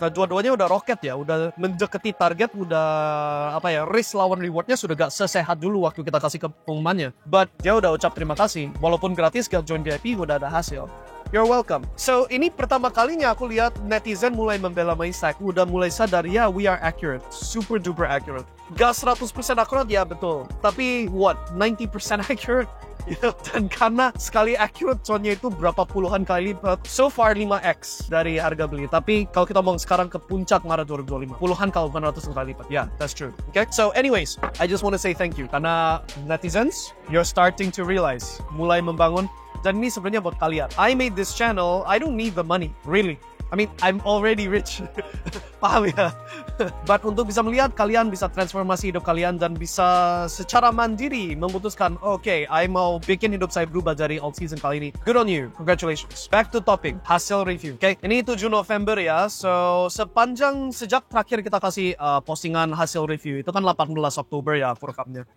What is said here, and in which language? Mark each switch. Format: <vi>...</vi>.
<id>Nah, dua-duanya udah roket ya, udah mendekati target, udah risk lawan rewardnya sudah gak sesehat dulu waktu kita kasih ke pengumumannya. But dia udah ucap terima kasih, walaupun gratis gak join VIP udah ada hasil.</id> <en>You're welcome.</en> <id>So, ini pertama kalinya aku lihat netizen mulai membela Mindstack. Udah mulai sadar, ya,</id> <en>we are accurate. Super duper accurate.</en> <id>Gak 100% akurat, ya betul. Tapi, 90% accurate? Dan karena sekali accurate, contohnya itu berapa puluhan kali lipat. So far 5x dari harga beli. Tapi kalau kita ngomong sekarang ke puncak Maret 2025, puluhan kalau bukan ratusan kali lipat.</id> <en>Yeah, that's true. Okay, so anyways, I just want to say thank you. Karena netizens, you're starting to realize,</en> <id>mulai membangun. Dan ini sebenarnya buat kalian.</id> <en>I made this channel, I don't need the money, really. I mean, I'm already rich.</en> <id>Paham ya? But untuk bisa melihat, kalian bisa transformasi hidup kalian dan bisa secara mandiri memutuskan, okay, I mau bikin hidup saya berubah dari old season kali ini.</id> <en>Good on you. Congratulations. Back to topic. Hasil review. Okay,</en> <id>ini 7 November ya. So, sejak terakhir kita kasih postingan hasil review, itu kan 18 Oktober ya aku rekamnya.</id>